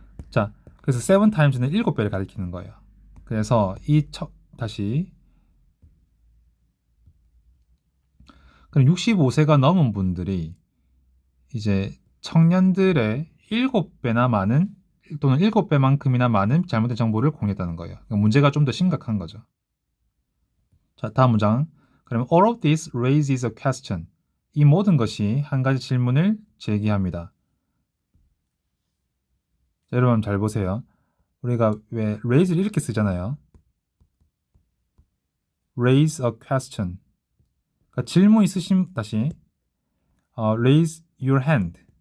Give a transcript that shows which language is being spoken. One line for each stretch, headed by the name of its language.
Korean: 자, 그래서 7 times는 7배를 가리키는 거예요. 그래서 다시 그럼 65세가 넘은 분들이 이제 청년들의 7배나 많은 또는 7배만큼이나 많은 잘못된 정보를 공유했다는 거예요. 그러니까 문제가 좀 더 심각한 거죠. 자, 다음 문장. 그러면
English: all of this raises a question.
Korean: 이 모든 것이 한 가지 질문을 제기합니다. 자, 여러분 잘 보세요. 우리가 왜 raise를 이렇게 쓰잖아요.
English: raise a question.
Korean: 그러니까 질문 있으신 다시
English: raise your hand.